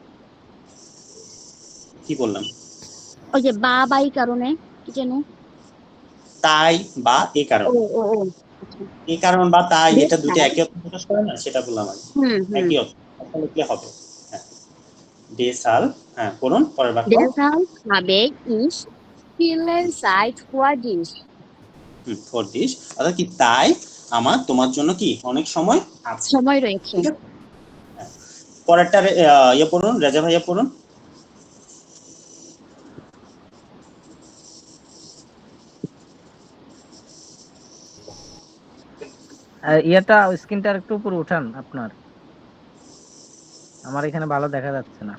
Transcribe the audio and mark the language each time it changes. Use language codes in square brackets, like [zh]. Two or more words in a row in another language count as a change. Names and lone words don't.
[bn] কি বললাম? ওই যে বা এই কারণে কি যেন? তাই বা এই কারণে। এই কারণ বা তাই, এটা দুটো একই অর্থ প্রকাশ করে না, সেটা বললাম আমি। একই অর্থ লিখলে হবে। হ্যাঁ, দেসাল। হ্যাঁ, পড়ুন পরের বাক্য। [de] Deshalb habe ich viele Zeit für dich. [bn] ফর দিস, অর্থাৎ কি তাই আমার তোমার জন্য কি অনেক সময় আছে, সময় রয়েছে। পরেরটা ইয়ে পড়ুন, রেজা ভাইয়া পড়ুন। ইয়েটা স্ক্রিনটা একটু উপরে উঠান আপনার, আমার এখানে ভালো দেখা যাচ্ছে না।